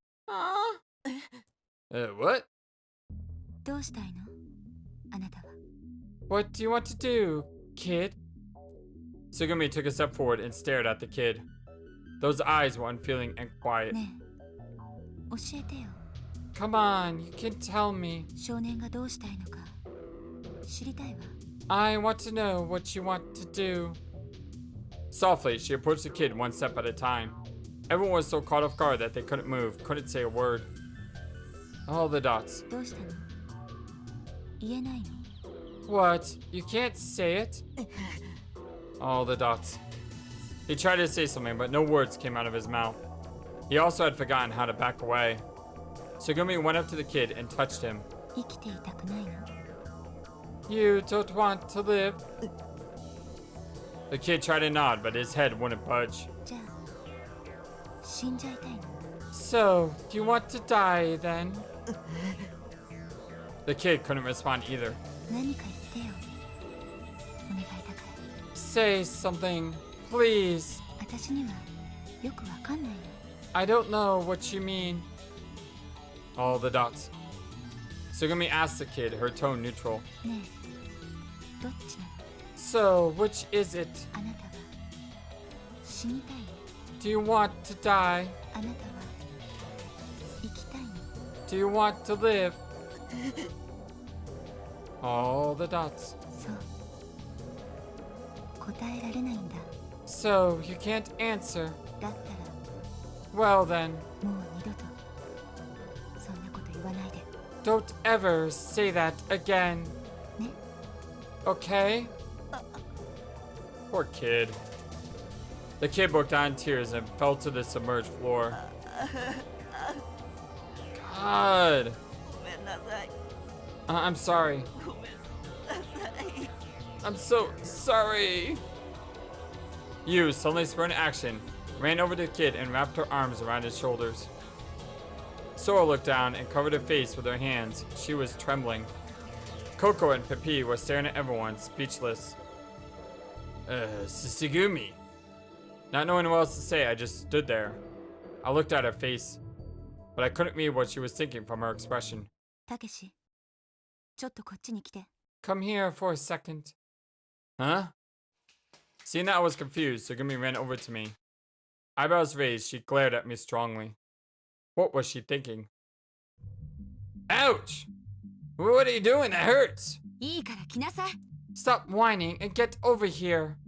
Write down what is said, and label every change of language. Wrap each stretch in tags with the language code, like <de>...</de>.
<en>What?</en> <ja>どうしたいの？あなたは。</ja> <en>What do you want to do, kid? Sugumi took a step forward and stared at the kid. Those eyes were unfeeling and quiet.</en> <ja>ねえ、教えてよ。</ja> <en>Come on, you can tell me.</en> <ja>少年がどうしたいのか知りたいわ。</ja> <en>I want to know what you want to do. Softly, she approached the kid one step at a time. Everyone was so caught off guard that they couldn't move, couldn't say a word. All the dots.</en> <ja>どうしたの？言えないの？</ja> <en>What? You can't say it? All the dots. He tried to say something, but no words came out of his mouth. He also had forgotten how to back away. Sugumi went up to the kid and touched him.</en> <ja>生きていたくないの？</ja> <en>You don't want to live? The kid tried to nod, but his head wouldn't budge.</en> <ja>じゃあ死んじゃいたいの？</ja> <en>So, you want to die then? The kid couldn't respond either.</en> <ja>何か言ってよ。お願いだから。</ja> <en>Say something, please.</en> <ja>私にはよくわかんないの。</ja> <en>I don't know what you mean. All the dots. Sugumi asked the kid, her tone neutral.</en> <ja>ねえ、どっちなの？</ja> <en>So, which is it?</en> <ja>あなたは死にたいの？</ja> <en>Do you want to die?</en> <ja>あなたは生きたいの？</ja> <en>Do you want to live? All the dots.</en> <ja>そう。答えられないんだ。</ja> <en>So, you can't answer.</en> <ja>だったら</ja> <en>Well then,</en> <ja>もう二度とそんなこと言わないで。</ja> <en>don't ever say that again.</en> <ja>ね？</ja> <en>Okay? Poor kid. The kid broke down in tears and fell to the submerged floor. God.</en> <ja>ごめんなさい</ja> <en>I'm sorry.</en> <ja>ごめんなさい</ja> <en>I'm so sorry. Yu, suddenly spurring action, ran over to the kid and wrapped her arms around his shoulders. Sora looked down and covered her face with her hands. She was trembling. Coco and Pepe were staring at everyone, speechless. Sugumi. Not knowing what else to say, I just stood there. I looked at her face, but I couldn't read what she was thinking from her expression.</en> <ja>たけし、ちょっとこっちに来て。</ja> <en>Come here for a second. Huh? Seeing that I was confused, Sugumi ran over to me. Eyebrows raised, she glared at me strongly. What was she thinking? Ouch! What are you doing? That hurts!</en> <ja>いいから来なさい。</ja> <en>Stop whining and get over here.</en>